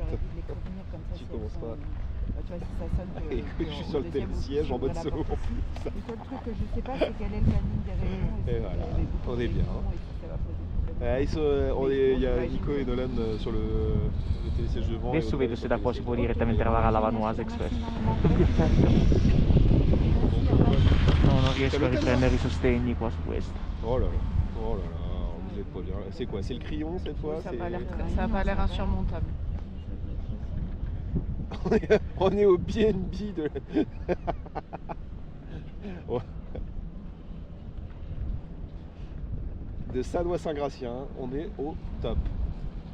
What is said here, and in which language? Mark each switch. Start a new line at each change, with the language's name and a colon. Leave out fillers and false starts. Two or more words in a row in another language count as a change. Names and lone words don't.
French: j'aurais dû les prévenir comme ça. Tu si elles commences sont, pas. bah, tu vois, si ça sonne que Et que je suis sur le deuxième ou siège en mode la solo. porte aussi. Le seul truc que je sais pas, c'est quel est le planning des réunions Et voilà, il y avait beaucoup on de est bien. réunions et si ça va poser problème. Il y a Nico et Nolan sur le télésiège devant.
Italian: Adesso vedo se da qua si può direttamente lavare alla Vanoise Express.
French: Merci
Italian: Tutto
French: énormément.
Italian: perfetto. No, non riesco a riprendere i sostegni qua su questo.
French: Oh là là, vous êtes pas bien. C'est quoi? C'est le crayon cette fois? Ça n'a pas l'air insurmontable. On est au BNB de... de Sadois-Saint-Gratien, on est au top.